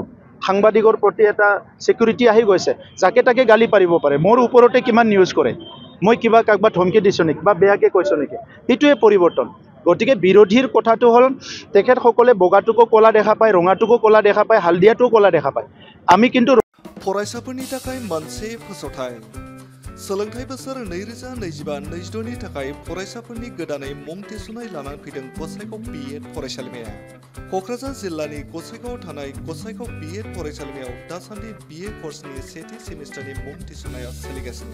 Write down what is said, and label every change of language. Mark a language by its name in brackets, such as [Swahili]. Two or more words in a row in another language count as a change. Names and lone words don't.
[Assamese] সাংবাদিকৰ প্ৰতি এটা ছিকিউৰিটি আহি গৈছে, যাকে তাকে গালি পাৰিব পাৰে। মোৰ ওপৰতে কিমান নিউজ কৰে, মই কিবা কাৰোবাক ধমকি দিছোঁ নেকি বা বেয়াকৈ কৈছোঁ নেকি, সেইটোৱে পৰিৱৰ্তন। গতিকে বিৰোধীৰ কথাটো হ'ল তেখেতসকলে বগাটোকো ক'লা দেখা পায়, ৰঙাটোকো ক'লা দেখা পায়, হালধীয়াটোকো ক'লা দেখা পায়। আমি কিন্তু [Bodo] फरायसाफोरनि थाखाय मोनसे फोसावथाय सोलोंथाइ बोसोर 2025-26 नि थाखाय फरायसाफोरनि गोदानै मुं थिसननाय लानानै फैदों गसाइगाव BEd फरायसालिमाया। क'क्राझार जिल्लानि गसाइगावआव थानाय गसाइगाव BEd फरायसालिमायाव दासान्दि BA कर्सनि सेथि सेमिस्टारनि मुं थिसननाया सोलिगासिनो।